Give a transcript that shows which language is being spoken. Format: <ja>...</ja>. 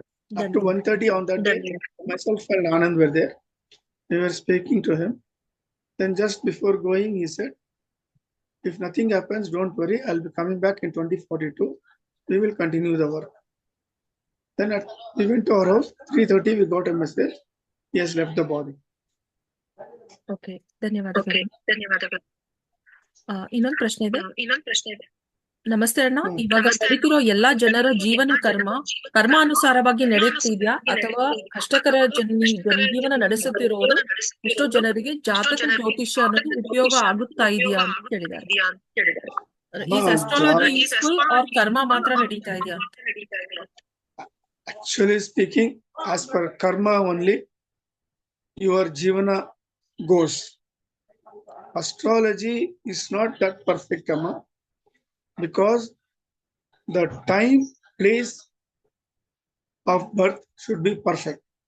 <en>Up to 1:30 on that day, myself and Anand were there. We were speaking to him. Then just before going, he said, if nothing happens, don't worry, I'll be coming back in 2042. We will continue the work. Then we went to our house. 3:30 we got a message. He has left the body.</en> <kn>Okay, ಧನ್ಯವಾದಗಳು. ಇನ್ನೊಂದು ಪ್ರಶ್ನೆ ಇದೆ. ನಮಸ್ತೆ ಅಣ್ಣ. ಇವಾಗ ನಡೀತಿರೋ ಎಲ್ಲಾ ಜನರ ಜೀವನ ಕರ್ಮಾನುಸಾರವಾಗಿ ನಡೆಯುತ್ತಿದ್ಯಾ, ಅಥವಾ ಕಷ್ಟಕರ ಜೀವನ ನಡೆಸುತ್ತಿರೋರು ಎಷ್ಟೋ ಜನರಿಗೆ ಜಾತಕ ಜ್ಯೋತಿಷ್ಯ ಅನ್ನೋದು ಉಪಯೋಗ ಆಗುತ್ತಾ ಇದೆಯಾ ಅಂತ ಕೇಳಿದ್ದಾರೆ.</kn> <en>is astrology useful or</en> <kn>ಕರ್ಮ ಮಾತ್ರ ನಡೀತಾ ಇದೆಯಾ?</kn> <en>Actually speaking, as per karma only, your jivana goes. Astrology is not that perfect, Amma, because the time, place of birth should be perfect.</en>